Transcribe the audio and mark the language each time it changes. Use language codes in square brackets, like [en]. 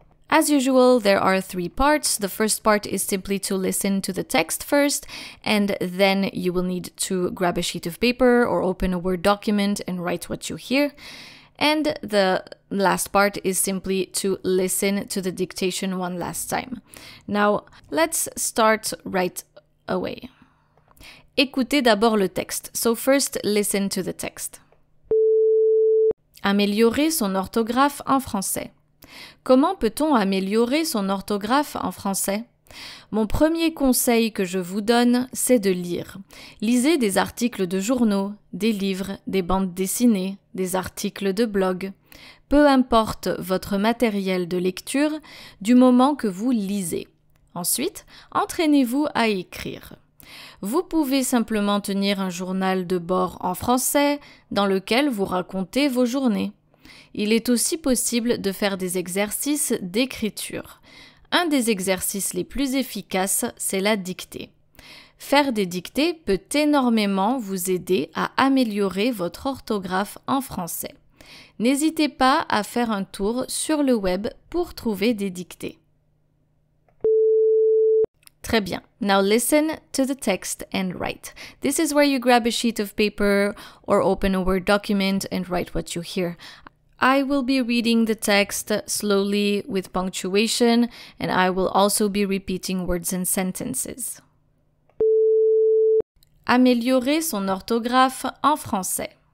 [en] As usual, there are 3 parts. The first part is simply to listen to the text first, and then you will need to grab a sheet of paper or open a Word document and write what you hear. And the last part is simply to listen to the dictation one last time. Now, let's start right away. [fr] Écoutez d'abord le texte. [en] So first, listen to the text. [fr] Améliorer son orthographe en français. Comment peut-on améliorer son orthographe en français? Mon premier conseil que je vous donne, c'est de lire. Lisez des articles de journaux, des livres, des bandes dessinées, des articles de blog. Peu importe votre matériel de lecture, du moment que vous lisez. Ensuite, entraînez-vous à écrire. Vous pouvez simplement tenir un journal de bord en français dans lequel vous racontez vos journées. Il est aussi possible de faire des exercices d'écriture. Un des exercices les plus efficaces, c'est la dictée. Faire des dictées peut énormément vous aider à améliorer votre orthographe en français. N'hésitez pas à faire un tour sur le web pour trouver des dictées. Très bien. [en] Now listen to the text and write. This is where you grab a sheet of paper or open a Word document and write what you hear. I will be reading the text slowly with punctuation, and I will also be repeating words and sentences. [fr] Améliorer son orthographe en français.